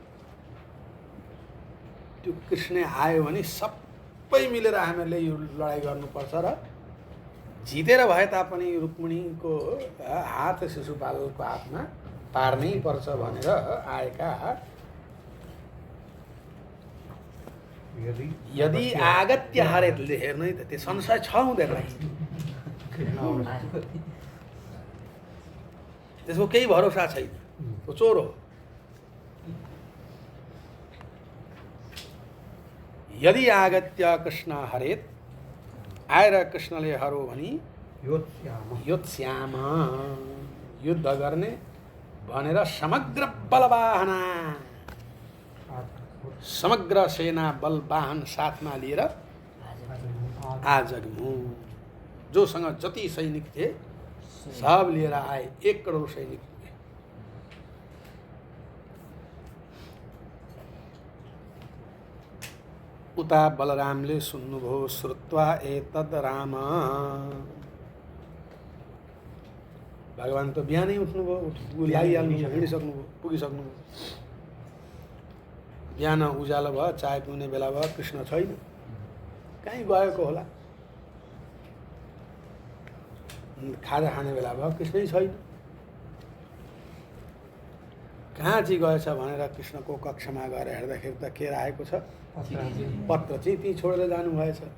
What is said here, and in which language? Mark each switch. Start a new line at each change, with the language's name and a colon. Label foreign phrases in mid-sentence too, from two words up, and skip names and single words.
Nepali: त्यो कृष्ण आयो भने सबै मिलेर हामीहरूले यो लडाइँ गर्नुपर्छ र जितेर भए तापनि रुक्मिणीको हात शिशुपालको हातमा पार्नै पर्छ भनेर आएका
Sanskrit: यदि आगत्य हरेत
Nepali: हेर्नु है त त्यो संशय छ हुँदैन त्यसको केही भरोसा छैन त्यो चोर हो
Sanskrit: यदि आगत्य कृष्ण हरेत
Nepali: आएर कृष्णले हरो भनी योत्स्याम युद्ध गर्ने भनेर
Sanskrit: समग्र बलवाहना
Nepali: समग्र सेना बल वाहन साथमा लिएर आजग्मु जोसँग जति सैनिक थिए सब लिएर आए 1 करोड सैनिक पुगे उता बलरामले सुन्नुभयो
Sanskrit: श्रुत्वा एतद् राम
Nepali: भगवान त बिहानै उठ्नुभयो लागिहाल्नुभयो हिँडिसक्नुभयो पुगिसक्नुभयो बिहान उज्यालो भयो चाय पिउने बेला भयो कृष्ण छैन कहीँ गएको होला खाजा खाने बेला भयो कृष्णै छैन कहाँ चाहिँ गएछ भनेर कृष्णको कक्षमा गएर हेर्दाखेरि त के राखेको छ पत्र चाहिँ त्यहीँ छोडेर जानुभएछ